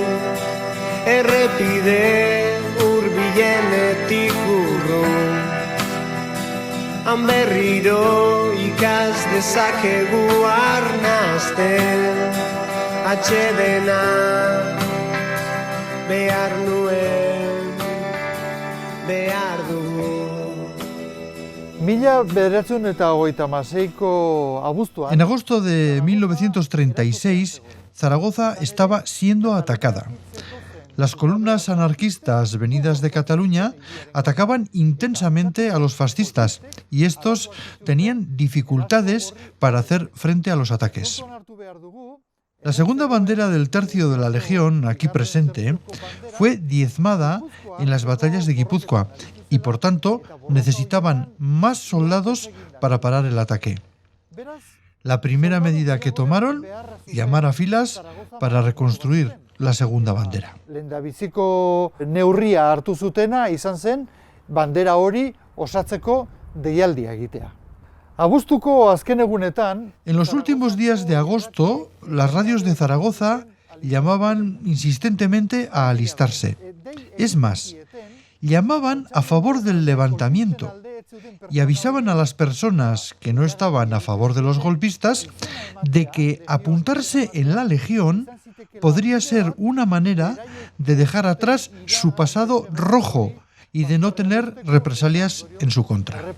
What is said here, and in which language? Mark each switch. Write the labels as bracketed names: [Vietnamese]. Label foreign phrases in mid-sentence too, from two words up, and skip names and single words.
[Basque] Errepide hurbilenetik urrun, han berriro ikas dezakegu arnasten, atsedena behar nuen, behar dugu. Mila 1936ko abuztuan. [Spanish] En agosto de 1936, Zaragoza estaba siendo atacada. Las columnas anarquistas venidas de Cataluña atacaban intensamente a los fascistas y estos tenían dificultades para hacer frente a los ataques. La segunda bandera del tercio de la Legión, aquí presente, fue diezmada en las batallas de Guipúzcoa y, por tanto, necesitaban más soldados para parar el ataque. La primera medida que tomaron, llamar a filas para reconstruir la segunda bandera. [Basque] Lehendabiziko neurria hartu zutena izan zen bandera hori osatzeko deialdia egitea. Abuztuko azken egunetan... [Spanish] En los últimos días de agosto, las radios de Zaragoza llamaban insistentemente a alistarse. Es más, llamaban a favor del levantamiento y avisaban a las personas que no estaban a favor de los golpistas de que apuntarse en la Legión podría ser una manera de dejar atrás su pasado rojo y de no tener represalias en su contra.